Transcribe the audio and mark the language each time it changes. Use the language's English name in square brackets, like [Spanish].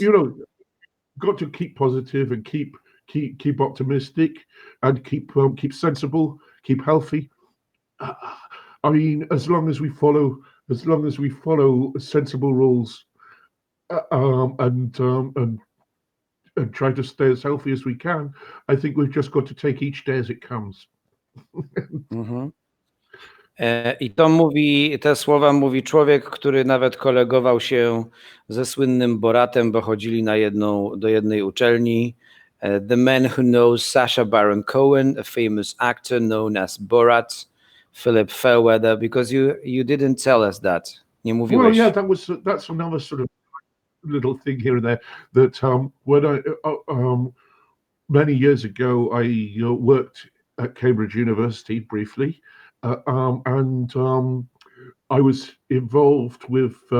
[English] you know, got to keep positive and keep optimistic and keep sensible, keep healthy. I mean, as long as we follow sensible rules, and try to stay as healthy as we can, I think we've just got to take each day as it comes. Mhm. [Polish] I to mówi, te słowa mówi człowiek, który nawet kolegował się ze słynnym Boratem, bo chodzili do jednej uczelni. [English] The man who knows Sacha Baron Cohen, a famous actor known as Borat, Philip Fairweather, because you didn't tell us that. [Polish] Nie [English] Well, [Polish] mówiłeś. [English] yeah, that's another sort of little thing here and there that when I many years ago I worked at Cambridge University briefly, and I was involved with.